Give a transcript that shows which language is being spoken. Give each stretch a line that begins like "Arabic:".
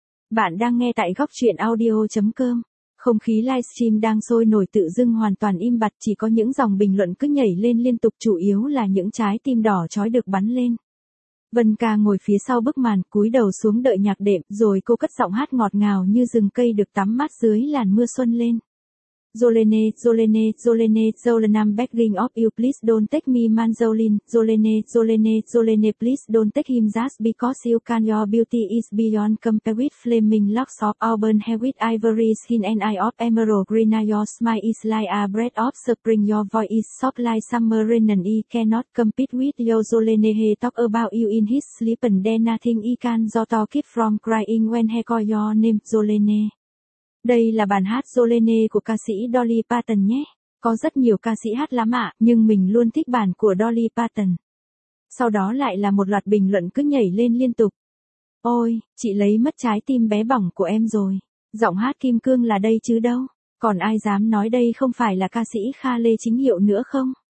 Vietnamese: Bạn đang nghe tại gocchuyenaudio.com. Không khí livestream đang sôi nổi tự dưng hoàn toàn im bặt, chỉ có những dòng bình luận cứ nhảy lên liên tục, chủ yếu là những trái tim đỏ chói được bắn lên. Vân Ca ngồi phía sau bức màn cúi đầu xuống đợi nhạc đệm, rồi cô cất giọng hát ngọt ngào như rừng cây được tắm mát dưới làn mưa xuân lên.
English: Jolene, Jolene, Jolene, Jolene, I'm begging of you please don't take me man Jolene, Jolene, Jolene, Jolene, please don't take him just because you can your beauty is beyond compare with flaming locks of auburn hair with ivory skin and eye of emerald green eye your smile is like a breath of spring your voice is soft like summer rain and he cannot compete with your Jolene he talk about you in his sleep and then nothing he can do to keep from crying when he call your name Jolene.
Vietnamese: Đây là bản hát Jolene của ca sĩ Dolly Parton nhé. Có rất nhiều ca sĩ hát lắm ạ, nhưng mình luôn thích bản của Dolly Parton. Sau đó lại là một loạt bình luận cứ nhảy lên liên tục. Ôi, chị lấy mất trái tim bé bỏng của em rồi. Giọng hát kim cương là đây chứ đâu. Còn ai dám nói đây không phải là ca sĩ Kha Lê chính hiệu nữa không?